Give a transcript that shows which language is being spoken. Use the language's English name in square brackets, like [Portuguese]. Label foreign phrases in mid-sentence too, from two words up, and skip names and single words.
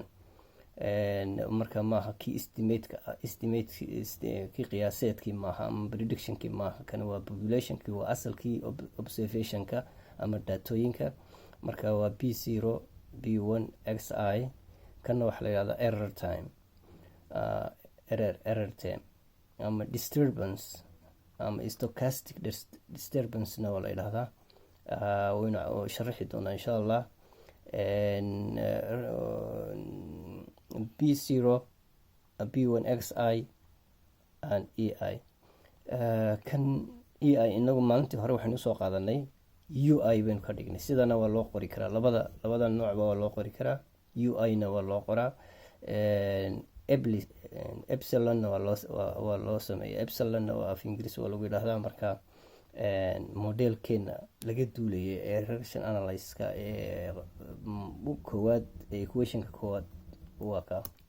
[Somali] marka maaha kii kii qiyaaseedkii maaha ama predictionkii maaha. kana waa populationkii, waa asalkii observationka ama daatooyinka. marka waa b0 b1 xi. kana waxaa la yidhahdaa [English] error time, error time [Somali] ama disturbance ama [English] stochastic disturbance- [Somali] na waa la yidhahdaa. waynu sharaxi doonaa [Arabic] إن شاء الله. [Somali] b0 b1 xi and ei. kan ei inagu maalintii hore waxaynu usoo qaadanay ui baynu ka dhignay. sidana waa loo qori karaa, labada noocba waa loo qori karaa. ui-na waa loo qoraa. epsilonna waa loo sameeya. epsilonna waa af ingiriis waa lagu yidhaahdaa. marka modelkeena laga duulayay ee [English] regression analysis- [Somali] ka ee koowaad, ee equationka koowaad waa ka.